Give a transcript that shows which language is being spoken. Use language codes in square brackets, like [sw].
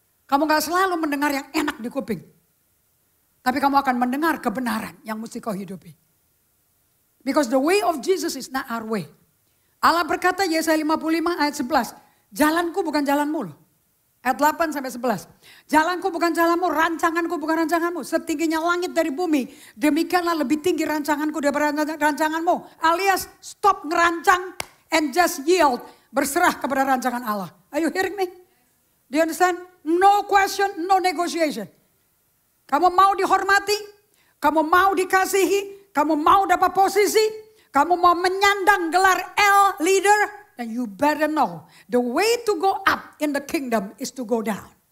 [id] Kamu nggak selalu mendengar yang enak di kuping, tapi kamu akan mendengar kebenaran yang mesti kau hidupi. [en] Because the way of Jesus is not our way. [id] Allah berkata Yesaya 55 ayat 11, jalanku bukan jalanmu loh. Ayat 8 sampai 11. Jalanku bukan jalanmu, rancanganku bukan rancanganmu. Setingginya langit dari bumi, demikianlah lebih tinggi rancanganku daripada rancanganmu. Alias stop ngerancang [en] and just yield. [id] Berserah kepada rancangan Allah. [en] Are you hearing me? Do you understand? No question, no negotiation. [id] Kamu mau dihormati, kamu mau dikasihi, kamu mau dapat posisi, kamu mau menyandang gelar L leader. [en] And you better know, the way to go up in the kingdom is to go down.